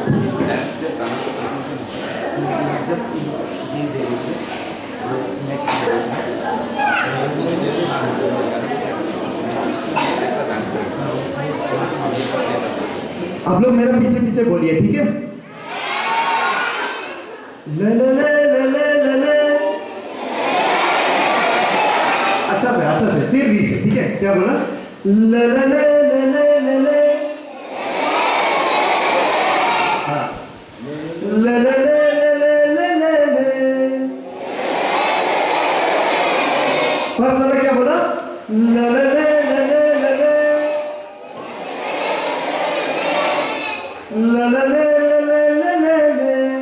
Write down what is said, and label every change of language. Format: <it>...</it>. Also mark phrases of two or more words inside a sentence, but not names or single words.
<hi>आप लोग मेरा पीछे पीछे बोलिए, ठीक है? ले ले ले ले ले ले। अच्छा से फिर भी से, ठीक है? क्या बोला? ले ले ले ले ले ले। हाँ, ले ले ले ले ले ले। फर्स्ट वाला क्या बोला? ले ले ले ले ले ले। La la la la la la la।</hi>